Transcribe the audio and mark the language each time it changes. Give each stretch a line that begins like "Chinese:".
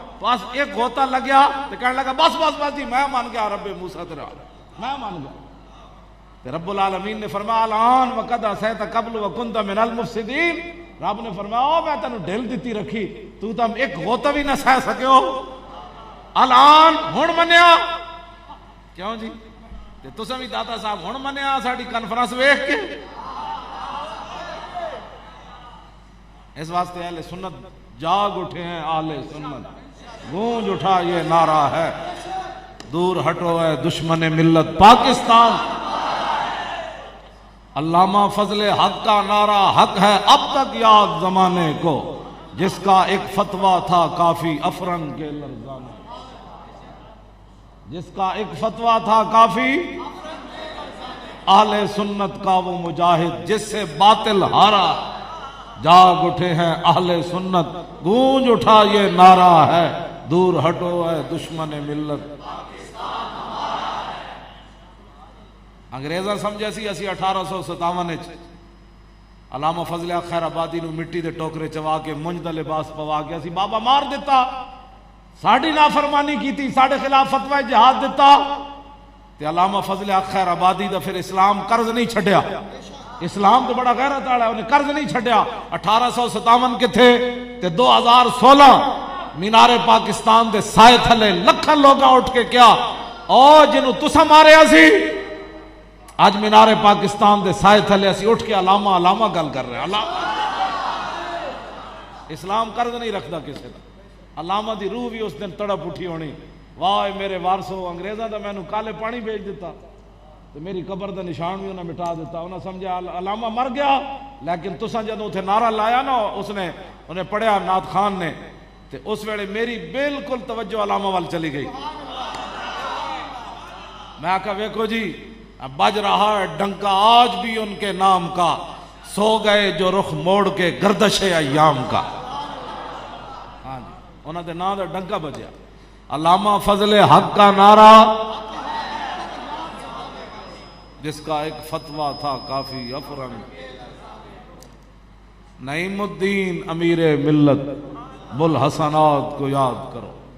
Punjabi: بس ایک غوطہ لگیا تو کہنے لگا بس بس بس جی میں مان گیا رب موسیٰ تیرا، میں مان گیا.
Urdu: تو رب العالمین نے فرمایا
Arabic: الان وقد عصیت قبل وکنت من المفسدین.
Punjabi: رب نے فرمایا میں تینوں ڈھیل دیتی رکھی، تو تم ایک غوطہ بھی نہ سہ سکیو، الان ہن منیا. کیوں جی؟ تے تساں بھی داتا صاحب ہن منیا ساڈی کانفرنس ویکھ کے.
Urdu: اس واسطے اہل سنت جاگ اٹھے ہیں. اہل سنت گونج اٹھا یہ نعرہ ہے، دور ہٹو ہے دشمن ملت پاکستان. علامہ فضل حق کا نعرہ حق ہے اب تک یاد زمانے کو، جس کا ایک فتویٰ تھا کافی افرنگ کے لرزانے. جس کا ایک فتویٰ تھا کافی اہل سنت کا وہ مجاہد جس سے باطل ہارا. جاگ اٹھے ہیں اہل سنت، گونج اٹھا یہ نعرہ ہے، دور ہٹو ہے دشمن ملت.
Punjabi: انگریزاں سمجھے سی اسی 1857 علامہ فضل حق خیر آبادی نو مٹی دے ٹوکرے چوا کے منج دا لباس پوا کے اسی بابا مار دیتا، ساڑی نافرمانی کی تھی، ساڑے خلاف فتوی جہاد دیتا. تے علامہ فضل حق خیر آبادی دا پھر اسلام قرض نہیں چھڈیا. اسلام تو بڑا غیرت والا ہے، انہیں قرض نہیں چھڈیا. 1857 کے تھے تے 2016 مینار پاکستان دے سائے تھلے لکھاں لوگاں اٹھ کے کیا او جنوں تساں ماریا سی اج مینار پاکستان دے سائے تھلے اسی اٹھ کے علامہ علامہ گل کر رہے ہیں. علامہ اسلام قرض نہیں رکھدا کسی دا. علامہ دی روح بھی اس دن تڑپ اٹھی ہونی, واہ میرے وارثو, انگریزاں دا مینوں کالے پانی بھیج دیتا تو میری قبر دا نشان بھی انہیں مٹا دیتا. انہیں سمجھا علامہ مر گیا, لیکن تساں جدوں اتنے نعرہ لایا نا, اس نے انہیں پڑھیا نعت خان نے, تو اس ویلے میری بالکل توجہ علامہ وال چلی گئی. میں کہا ویکھو جی
Urdu: بج رہا ہے ڈنکا آج بھی ان کے نام کا, سو گئے جو رخ موڑ کے گردش ایام کا.
Punjabi: ہاں جی, انہوں نے نام دا ڈنکا بجیا.
Urdu: علامہ فضل حق کا نعرہ جس کا ایک فتویٰ تھا کافی افرنگ, نعیم الدین امیر ملت بوالحسنات کو یاد کرو.